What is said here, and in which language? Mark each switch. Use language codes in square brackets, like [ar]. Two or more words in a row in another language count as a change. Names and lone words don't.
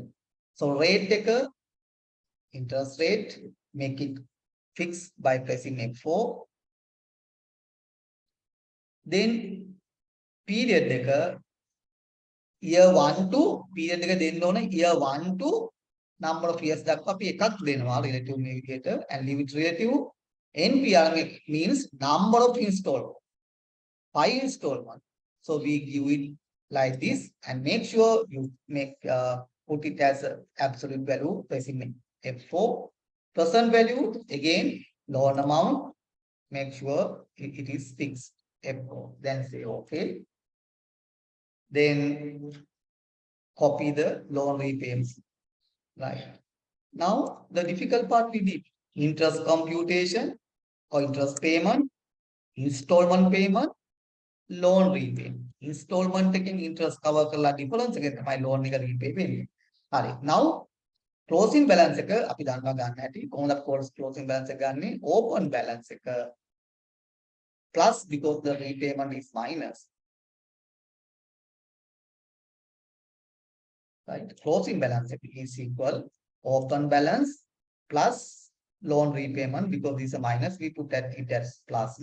[en] So rate interest rate, make it fixed by pressing F4. Then period year 1 to period year 1 to number of years [si] දක්වා අපි එකක් දෙනවා [en] relative mediator and leave it relative. NPR means number of installment, 5 installment. So we give it like this and make sure you put it as an absolute value pressing F4. Present value again loan amount, make sure it is fixed F4. Then say okay. Then copy the loan repayments. Right. Now the difficult part we did interest computation or interest payment, installment payment, loan repayment. Installment taking interest cover කරලා difference [si] එක තමයි [en] loan එක repay [si] වෙන්නේ. හරි. [en] Now closing balance [si] එක අපි දන්නවා ගන්න හැටි. [en] කොහොමද closing balance [si] එක ගන්නෙ? [en] Open balance එක plus because the repayment is minus. Right, closing balance is equal open balance plus loan repayment, because this is a minus, we put that it as plus.